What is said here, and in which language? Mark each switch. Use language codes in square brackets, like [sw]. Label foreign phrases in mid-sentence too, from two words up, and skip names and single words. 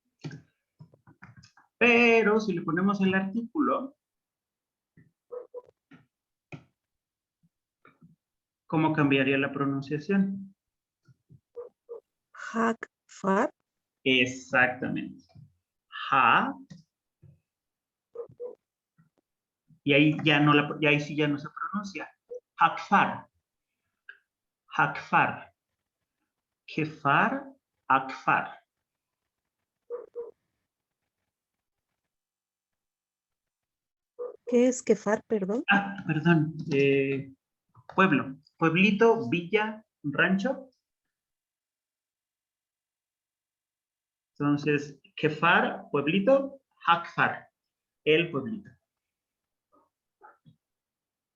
[es] Pero si le ponemos el artículo, ¿cómo cambiaría la pronunciación? Hakfar. Exactamente. Ha. Y ahí sí ya no se pronuncia. [he] הכפר. הכפר. כפר. הכפר. [es] ¿Qué es kefar, perdón? Perdón. Pueblo. Pueblito, villa, rancho. Entonces, Kefar, pueblito, Hakfar, el pueblito.